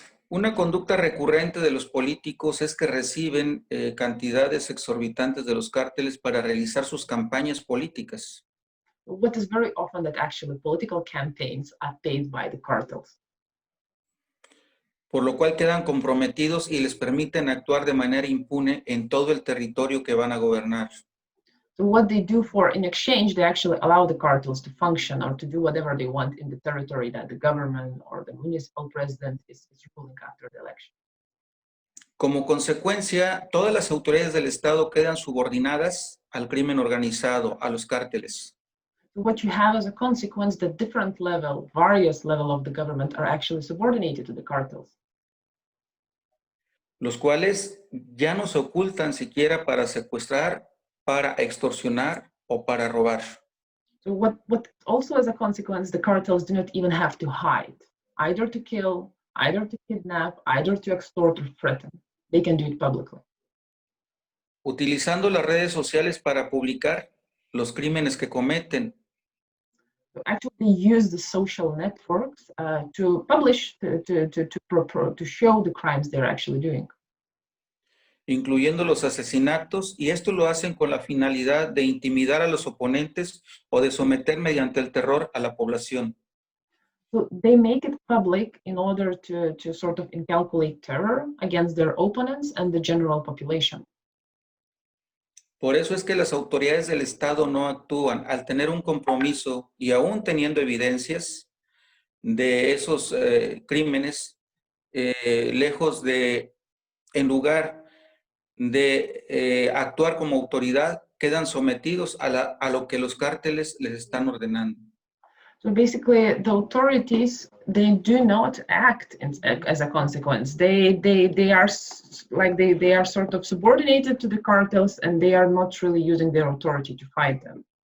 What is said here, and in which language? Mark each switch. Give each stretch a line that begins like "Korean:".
Spanish: Una conducta recurrente de los políticos es que reciben cantidades exorbitantes de los cárteles para realizar sus campañas políticas.
English: What is very often that actually political campaigns are paid by the cartels.
Spanish: Por lo cual quedan comprometidos y les permiten actuar de manera impune en todo el territorio que van a gobernar.
English: So what they do in exchange, they actually allow the cartels to function or to do whatever they want in the territory that the government or the municipal president is ruling after the election.
Spanish: Como consecuencia, todas las autoridades del Estado quedan subordinadas al crimen organizado, a los cárteles.
English: So what you have as a consequence, that various levels of the government are actually subordinated to the cartels.
Spanish: Los cuales ya no se ocultan siquiera para secuestrar, para extorsionar o para robar.
English: So what also as a consequence, the cartels do not even have to hide, either to kill, either to kidnap, either to extort or threaten. They can do it publicly.
Spanish: Utilizando las redes sociales para publicar los crímenes que cometen.
English: So actually, they use the social networks to publish, to show the crimes they're actually doing.
Spanish: Incluyendo los asesinatos, y esto lo hacen con la finalidad de intimidar a los oponentes o de someter mediante el terror a la población.
English: So they make it public in order to sort of inculcate terror against their opponents and the general population.
Spanish: Por eso es que las autoridades del Estado no actúan al tener un compromiso y aún teniendo evidencias de esos crímenes, lejos de, en lugar de actuar como autoridad, quedan sometidos a lo que los cárteles les están ordenando.
English: So basically, the authorities, they do not act as a consequence. They are they are sort of subordinated to the cartels, and they are not really using their authority to fight them.